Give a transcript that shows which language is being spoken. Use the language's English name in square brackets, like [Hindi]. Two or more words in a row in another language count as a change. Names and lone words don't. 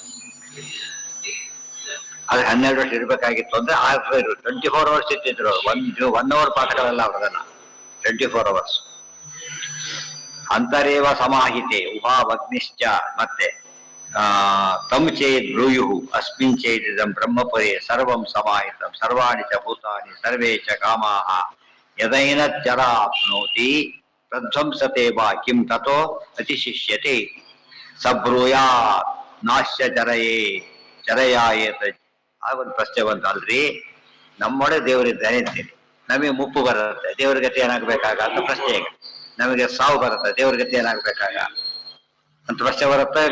[Kannada] ಅದು 12 ವರ್ಷ ಇರ್ಬೇಕಾಗಿತ್ತು ಅಂದ್ರೆ 24 ಅವರ್ಸ್ ಇರ್ತಿದ್ರು. 1 ಅವರ್ ಪಾಠಗಳೆಲ್ಲ ಅವ್ರದಲ್ಲ, 24 ಅವರ್ಸ್. [Sanskrit] ಅಂತರೇವ ಸಮಾಹಿತೆ ಉಭಾವಗ್ನಿಶ್ಚ. ಮತ್ತೆ ತಮ್ ಚೇದ್ ಬ್ರೂಯು ಅಸ್ಮಿನ್ ಚೇದಿದಂ ಬ್ರಹ್ಮಪುರೇ ಸರ್ವಂ ಸಮಾಹಿತಂ ಸರ್ವಾಣಿ ಚ ಭೂತಾನಿ ಸರ್ವೇ ಚ ಕಾಮಾಹ ಯದೈನ ಚರಾಪ್ನೋತಿ ತದ್ವಂಸತೆ ವಾ ಕಿಂ ತತೋ ಅತಿಶಿಷ್ಯತೆ ಸಬ್ರೂಯಾತ್ ನಾಶ್ಯ ಚರಯಾಯೇತ. [Kannada] ಆಗೊಂದು ಪ್ರಶ್ನೆ ಬಂತು, ಅಲ್ರಿ ನಮ್ಮೊಡೆ ದೇವರಿದ್ದಾನೆ ಅಂತೀನಿ, ನಮಗೆ ಮುಪ್ಪು ಬರುತ್ತೆ, ದೇವ್ರ ಗತಿ ಏನಾಗ್ಬೇಕಾಗ ಅಂತ ಪ್ರಶ್ನೆ. ಈಗ ನಮಗೆ ಸಾವು ಬರುತ್ತೆ, ದೇವ್ರ ಗತಿ ಏನಾಗ್ಬೇಕಾಗ ಅಂತ ಪ್ರಶ್ನೆ ಬರುತ್ತಾ ಇಲ್ಲ?